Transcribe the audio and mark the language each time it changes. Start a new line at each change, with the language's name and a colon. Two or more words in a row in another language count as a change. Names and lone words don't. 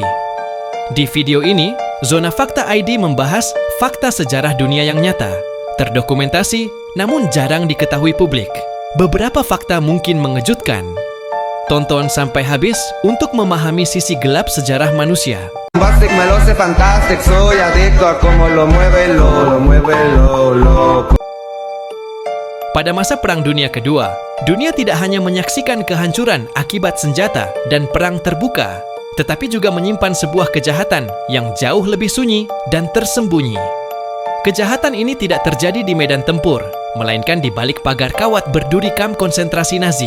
Indonesian: Di video ini, Zona Fakta ID membahas fakta sejarah dunia yang nyata, terdokumentasi, namun jarang diketahui publik. Beberapa fakta mungkin mengejutkan. Tonton sampai habis untuk memahami sisi gelap sejarah manusia.
Spanish: Bombastic, me lo sé fantastic, soy adicto a cómo lo mueve lo.
Indonesian: Pada masa Perang Dunia Kedua, dunia tidak hanya menyaksikan kehancuran akibat senjata dan perang terbuka, tetapi juga menyimpan sebuah kejahatan yang jauh lebih sunyi dan tersembunyi. Kejahatan ini tidak terjadi di medan tempur, melainkan di balik pagar kawat berduri kamp konsentrasi Nazi.